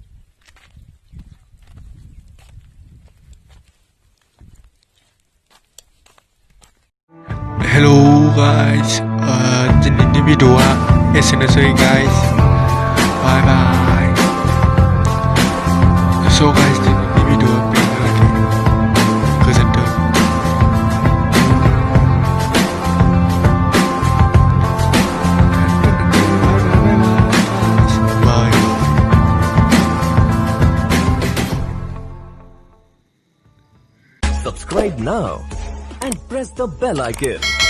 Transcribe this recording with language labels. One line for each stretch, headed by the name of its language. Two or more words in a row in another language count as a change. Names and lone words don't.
English: Hello guys
Bodo: दिनैनि भिडिअआ एसेनोसै
English: guys bye bye So guys
Bodo: दिनैनि भिडिअआ बेनोसै गोजोन्थों
English: Subscribe now and press the bell icon.